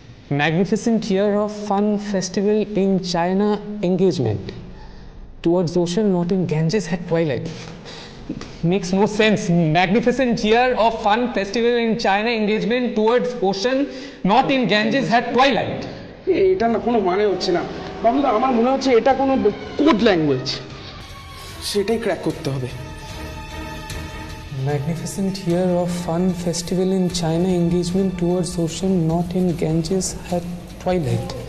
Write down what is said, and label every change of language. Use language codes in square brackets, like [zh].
[en] Magnificent year of fun festival in China engagement towards ocean, not in Ganges at twilight. Makes no sense. Magnificent year of fun festival in China engagement towards ocean, not in Ganges at twilight. [bn] এটা না কোনো মানে হচ্ছে না বাবুদা। আমার মনে হচ্ছে এটা কোনো কোড ল্যাঙ্গুয়েজ, সেটাই ক্র্যাক করতে হবে। [en] Magnificent year of fun festival in China engagement towards ocean, not in Ganges at twilight.